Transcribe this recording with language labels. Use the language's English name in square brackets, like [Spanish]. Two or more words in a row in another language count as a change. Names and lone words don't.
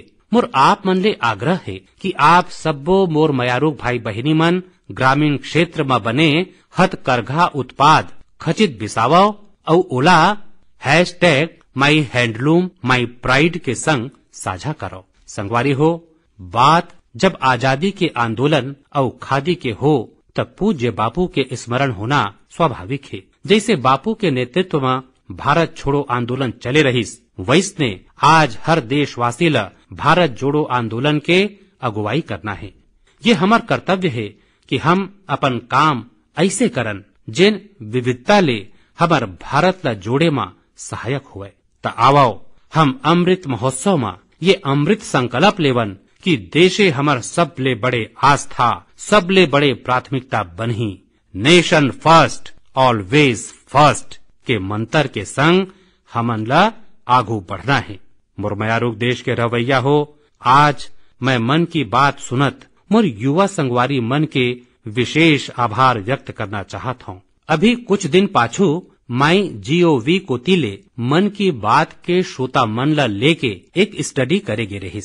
[Chhattisgarhi] मोर आप मन ले आग्रह है कि आप सब्बो मोर मयारुक भाई बहिनी मन ग्रामीण क्षेत्र में बने हथकरघा उत्पाद खचित बिसावो और ओला # [English] My Handloom My Pride [Chhattisgarhi] के संग साझा करो। संगवारी हो, बात जब आजादी के आंदोलन और खादी के हो तब पूज्य बापू के स्मरण होना स्वाभाविक है। जैसे बापू के नेतृत्व में भारत छोड़ो आंदोलन चले रहीस, वैसने आज हर देशवासी ला भारत जोड़ो आंदोलन के अगुवाई करना है। ये हमार कर्तव्य है कि हम अपन काम ऐसे करन जिन विविधता ले हमार भारत ला जोड़े में सहायक हुए। त आवो हम अमृत महोत्सव में ये अमृत संकल्प लेवन कि देशे हमर सबले बड़े आस्था, सबले बड़े प्राथमिकता बनही। [English] Nation First, Always First [Chhattisgarhi] के मंत्र के संग हमन ला आगू बढ़ना है। मोर मयारुक देश के रवैया हो, आज मैं मन की बात सुनत मोर युवा संगवारी मन के विशेष आभार व्यक्त करना चाहत हूँ। अभी कुछ दिन पाछू MyGov कोतिले मन की बात के श्रोता मन ला लेके एक स्टडी करे गे रहिस।